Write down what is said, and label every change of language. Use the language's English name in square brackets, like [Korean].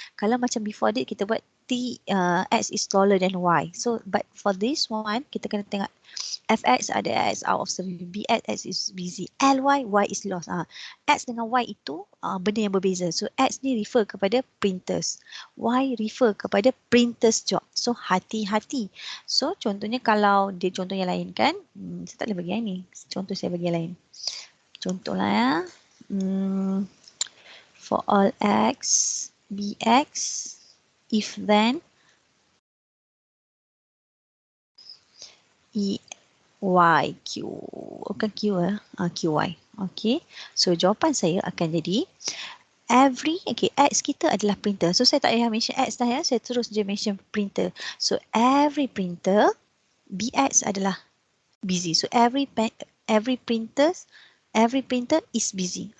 [Malay] Kalau macam [English] before that, [Malay] kita buat [English] X is taller than Y. So, but for this one, [Malay] kita kena tengok [English] Fx ada X out of service, Bx X is busy, Ly Y is lost. [Malay] X dengan Y itu benda yang berbeza. So X ni refer kepada printers, Y refer kepada printers job. So hati-hati. So contohnya kalau dia contoh yang lain kan, saya tak boleh bagi yang ni. Contoh saya bagi yang lain. Contohlah ya. [English] For all X, Bx, if then E Y, Q, bukan Q QY. [Malay] Okay, so jawapan saya akan jadi X kita adalah printer. So saya tak payah mention X dah ya, saya terus je mention printer. [English] So every printer, BX adalah busy. So every printer is busy.